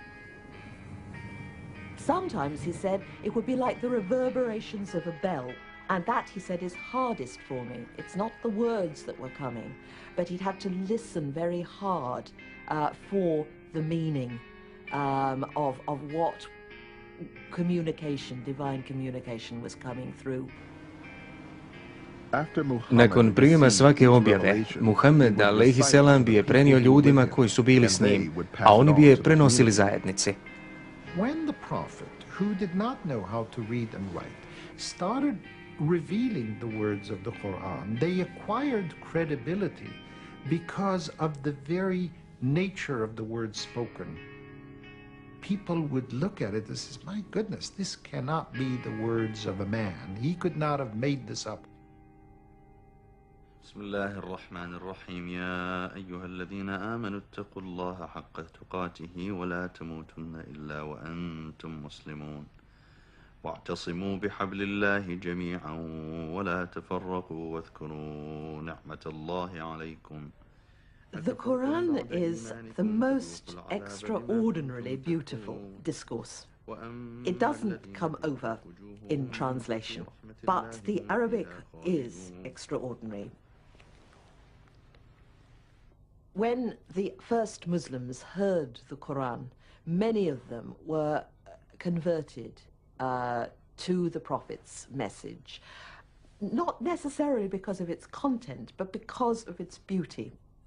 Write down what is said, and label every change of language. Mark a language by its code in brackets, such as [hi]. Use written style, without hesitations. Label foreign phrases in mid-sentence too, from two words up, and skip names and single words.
[en] Sometimes, he said, it would be like the reverberations of a bell, and that, he said, is hardest for me. It's not the words that were coming, but he'd have to listen very hard for the meaning of what communication, divine communication, was coming through. [bs] Nakon prijema svake objave, Muhammed [ar] عليه السلام [bs] bi je prenio ljudima koji su bili s njim, a oni bi je prenosili zajednici. [en] When the prophet, who did not know how to read and write, started revealing the words of the Quran, they acquired credibility because of the very nature of the words spoken. People would look at it and say, my goodness, this cannot be the words of a man. He could not have made this up. [ar] بسم الله الرحمن الرحيم يا أيها الذين آمنوا اتقوا الله حق تقاته ولا تموتن إلا وأنتم مسلمون واعتصموا بحبل الله جميعا ولا تفرقوا واذكروا نعمة الله عليكم. [en] The Quran is the most extraordinarily beautiful discourse. It doesn't come over in translation, but the Arabic is extraordinary. When the first Muslims heard the Quran, many of them were converted to the Prophet's message, not necessarily because of its content, but because of its beauty.